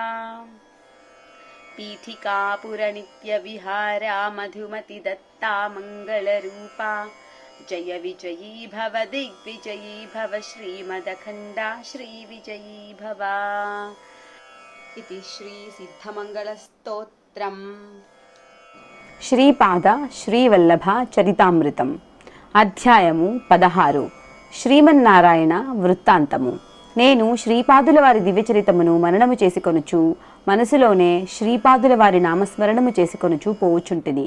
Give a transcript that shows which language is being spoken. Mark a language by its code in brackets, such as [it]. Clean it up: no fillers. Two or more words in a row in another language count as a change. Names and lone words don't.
[sa] पीठिकापुर नित्य विहारा मधुमति दत्ता मंगलरूपा। जय विजयी भव दिग्विजयी भव श्रीमदखण्डा श्रीविजयी भव। इति श्री सिद्धमङ्गलस्तोत्रम्। [te] శ్రీపాద శ్రీవల్లభ చరితామృతం అధ్యాయము 16 శ్రీమన్నారాయణ వృత్తాంతము. నేను శ్రీపాదుల వారి దివ్యచరితమును మననము చేసుకొనుచు మనసులోనే శ్రీపాదుల వారి నామస్మరణము చేసుకొనుచు పోవుచుంటిని.